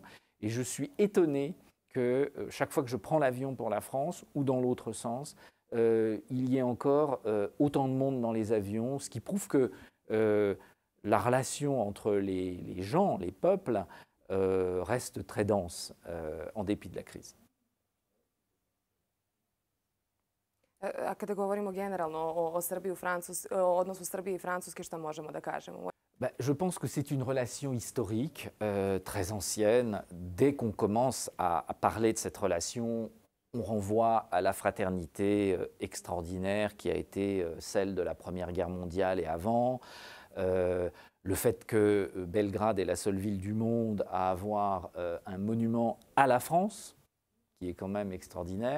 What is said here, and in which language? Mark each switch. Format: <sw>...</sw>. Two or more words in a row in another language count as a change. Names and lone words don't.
<fr>Et je suis étonné que chaque fois que je prends l'avion pour la France ou dans l'autre sens, il y ait encore autant de monde dans les avions, ce qui prouve que la relation entre les gens, les peuples, reste très dense en dépit de la crise.</fr> <sr>A kada govorimo generalno o Srbiji, odnosu Srbije i Francuske, šta možemo da kažemo?</sr> <fr>Ben, je pense que c'est une relation historique, très ancienne. Dès qu'on commence à parler de cette relation, on renvoie à la fraternité extraordinaire qui a été celle de la Première Guerre mondiale et avant. Le fait que Belgrade est la seule ville du monde à avoir un monument à la France, qui est quand même extraordinaire.</fr>